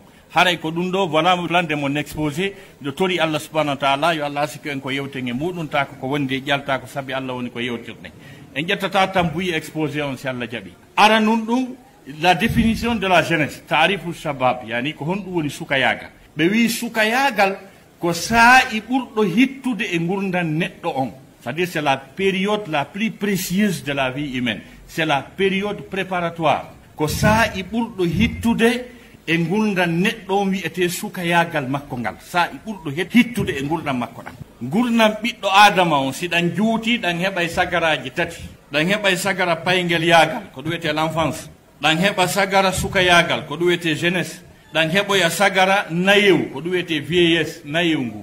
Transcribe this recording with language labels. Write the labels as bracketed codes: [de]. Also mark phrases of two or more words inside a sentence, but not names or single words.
[ff] Haray ko ɗum ɗo [fr] voilà plan de mon exposé [ff] de tori [ar] الله سبحانه وتعالى [ff] yo Allah sikko en ko yewten e muɗum ta ko wondi e ƴalta ko sabi Allah woni ko yewtirɗen. En ƴettata tan buyi exposé on si Allah jaɓi. Ara nun ɗum [fr] la définition de la jeunesse [ar] تعريف الشباب [ff] yani ko honɗum woni sukayagal. Ɓe wi sukayagal ko saa'i ɓurɗo hittude e gurdam neɗɗo on. [fr] C'est-à-dire c'est la période la plus précieuse de la vie humaine. C'est la période préparatoire. [ff] Ko saa'i ɓurɗo hittude e gurdam neɗɗo on wiyete sukayagal makko ngal. Saa'i ɓurɗo hittude e gurdam makko ɗam. Gurdam ɓiɗɗo adama on si ɗan juuti ɗan heɓa sagaraji tati. Ɗan heɓa sagara paygel yagal ko ɗum wiyete l'enfance. Ɗan heɓa sagara sukayagal ko ɗum wiyete jeunesse. Ɗan heɓoya sagara nayew ko ɗum wiyete vieillesse nayew ngu.